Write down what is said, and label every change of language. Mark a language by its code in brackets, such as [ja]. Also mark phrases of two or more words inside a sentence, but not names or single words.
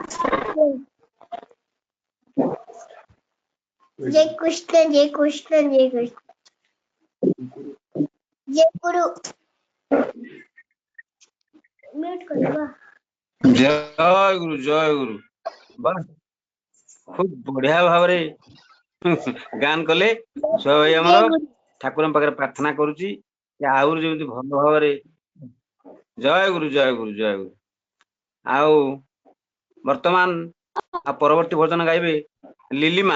[hi] जय कृष्ण जय कृष्ण जय कृष्ण जय गुरु म्यूट कर दो [or] ଜୟ ଗୁରୁ ଜୟ ଗୁରୁ ବା ଖୁବ ବଢିଆ ଭାବରେ ଗାନ କଲେ ଛୁଆ ଭାଇ ଆମର [hi] जय गुरु [or] ଠାକୁରଙ୍କ ପାଖରେ ପ୍ରାର୍ଥନା କରୁଛି ଯେ ଆହୁରି ଯେମିତି ଭଲ ଭାବରେ ଜୟ ଗୁରୁ ଜୟ ଗୁରୁ ଜୟ ଗୁରୁ। ଆଉ ବର୍ତ୍ତମାନ ଆଉ ପରବର୍ତ୍ତୀ ଭଜନ ଗାଇବେ ଲିଲିମା।